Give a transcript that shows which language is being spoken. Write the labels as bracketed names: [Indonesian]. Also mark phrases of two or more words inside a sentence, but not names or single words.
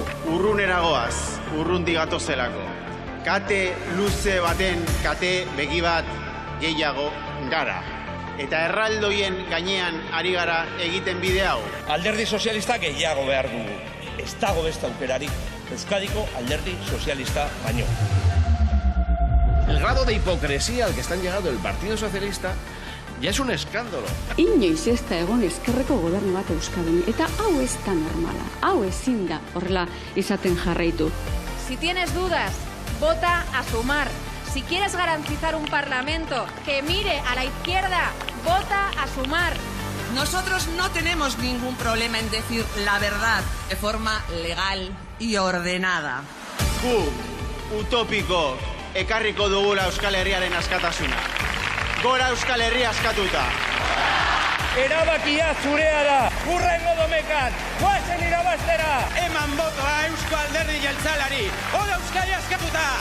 [Basque] Urrunera goaz, urrundi gatozelako. Kate luze baten kate begi bat gehiago gara. Eta erraldoien gainean ari gara egiten bide hau. Alderdi sozialista gehiago behar dugu. Ez dago beste aukerarik Euskadiko alderdi sozialista baino. [Spanish] El grado de hipocresía al que está llegando el Partido Socialista ya es un escándalo. [Basque] Inoiz ez da egon ezkerreko gobernu bat Euskadin, eta hau ez da normala, hau ezin da horrela izaten jarraitu. [Spanish] Si tienes dudas, vota a Sumar. Si quieres garantizar un parlamento que mire a la izquierda, vota a Sumar. Nosotros no tenemos ningún problema en decir la verdad de forma legal y ordenada. [Basque] Utopiko ekarriko dugula Euskal Herriaren askatasuna. Gora Euskal Herria askatuta. Erabakia zurea da, hurrengo domekan, guazen irabaztera! Eman botoa Eusko Alderdi Jeltzalari, hora Euskadi askatuta!